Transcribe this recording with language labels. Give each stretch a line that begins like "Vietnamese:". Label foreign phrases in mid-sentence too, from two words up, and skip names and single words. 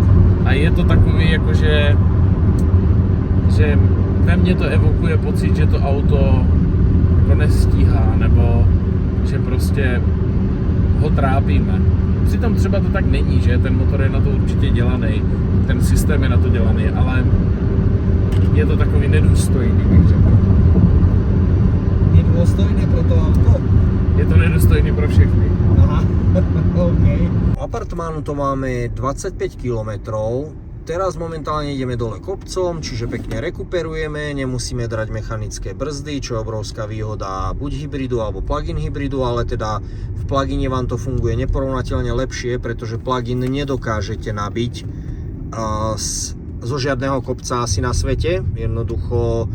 Czech: a je to takový jakože že ve mně to evokuje pocit, že to auto jako nestíhá nebo že prostě ho trápíme. Přitom třeba to tak není, že ten motor je na to určitě dělaný, ten systém je na to dělaný, ale je to takový nedůstojný, bych řekl.
Slovak: Nedôstojné pro to auto?
Czech: Je to nedůstojný pro všechny. Aha,
Slovak: OK. Apartmánu to máme 25 km. Teraz momentálne ideme dole kopcom, čiže pekne rekuperujeme, nemusíme drať mechanické brzdy, čo je obrovská výhoda buď hybridu alebo plug-in hybridu, ale teda v plug-ine vám to funguje neporovnateľne lepšie, pretože plug-in nedokážete nabiť zo žiadneho kopca asi na svete.